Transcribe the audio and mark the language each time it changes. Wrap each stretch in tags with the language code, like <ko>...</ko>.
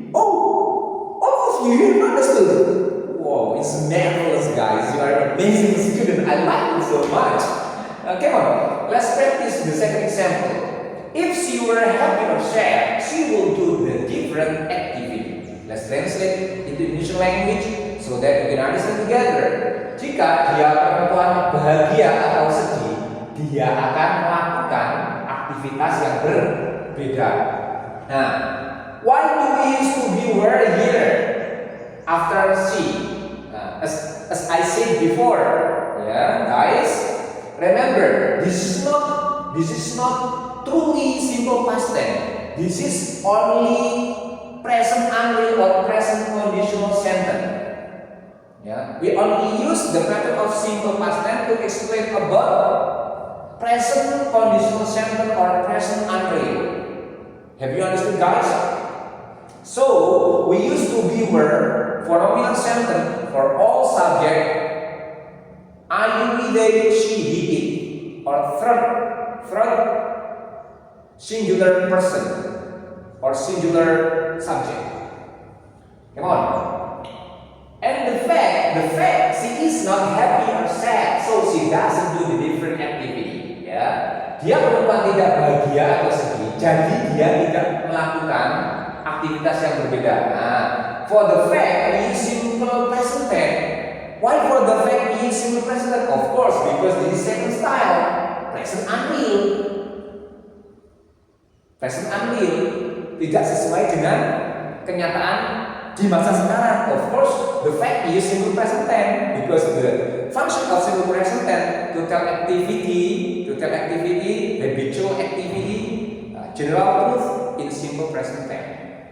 <en>Oh, all of you have understood. Wow, it's marvelous, guys. You are an amazing student. I like you so much. Come on, let's practice the second example. If she were happy or sad, she will do the different activity. Let's translate into Indonesian language so that we can understand together.</en> <id>Jika dia perempuan bahagia atau sedih, dia akan melakukan aktivitas yang berbeda.</id> <en>Nah, why do we use to be were here after she? As I said before, yeah, guys, remember this is not truly simple past tense. This is only present unreal or present conditional sentence. Yeah, we only use the method of simple past tense to explain about present conditional sentence or present unreal. Have you understood, guys? So we use to be were for nominal sentence for all subject. I, you, they, she, he, it, or third singular person or singular subject. Come on. And the fact fact she is not happy or sad, so she doesn't do the different activity.</en> <id>Ya, dia perempuan tidak bahagia atau sedih, jadi dia tidak melakukan aktivitas yang berbeda.</id> <en>Nah, for the fact we use simple present tense. Why for the fact we use simple present tense? Of course, because this is second style, present unreal.</en> <id>Present unreal tidak sesuai dengan kenyataan di masa sekarang.</id> <en>Of course, the fact we use simple present tense because the function of simple present tense to tell activity, habitual activity, general truth in simple present tense.</en>